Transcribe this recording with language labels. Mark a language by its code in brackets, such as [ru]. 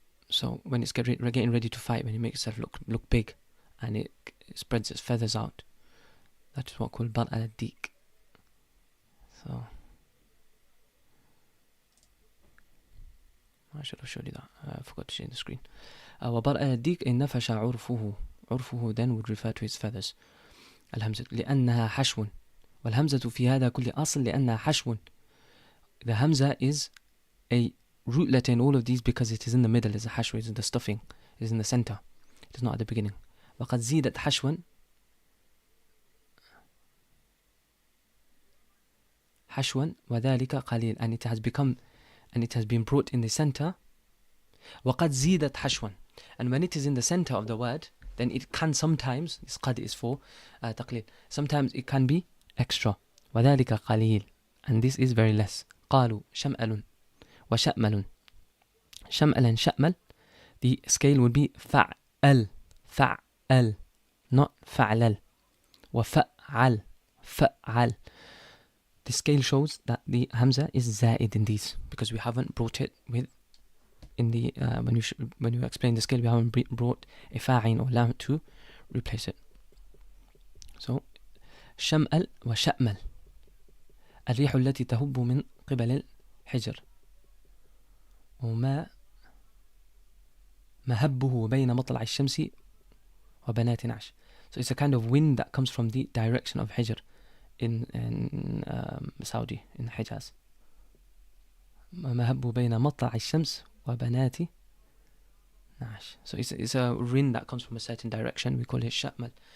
[en] So when it's getting ready to fight, when it makes itself look big and it spreads its feathers out, that is what called bar al-dik. So I should have showed you that. I forgot to share the screen. [ar] وبر الديك إن نفش عرفه. [en] عرفه then would refer to its feathers. [ar] الهمزة لأنها حشو. والهمزة في هذا كل أصل لأنها حشو. [en] The hamza is a root letter in all of these because it is in the middle. It's a hashw, it's in the stuffing, it's in the center. It is not at the beginning. [ar] وقد زيدت حشوا وذلك قليل, [en] and it has been brought in the center. [ar] وقد زيدت حشوا, [en] and when it is in the center of the word, then it can sometimes, this قد is for تقليل, sometimes it can be extra. [ar] وذلك قليل, [en] and this is very less. [ar] قالوا شمأل وشأمل. [en] شمألا شأمل, the scale would be فعل, not فعلل. [ar] وفعل, فعل. [en] The scale shows that the hamza is zaid in these because we haven't brought it with in the when you explain the scale, we haven't brought a fa'in or lam to replace it. [ar] So شمأل وشأمل الريح التي تهب من قبل الحجر وما مهبه بين مطلع الشمس وبنات نعش. [en] So it's a kind of wind that comes from the direction of Hijr in Saudi, in Hijaz. [ar] مهبه بين مطلع الشمس وبنات نعش. [en] So it's a wind that comes from a certain direction. We call it شأمل.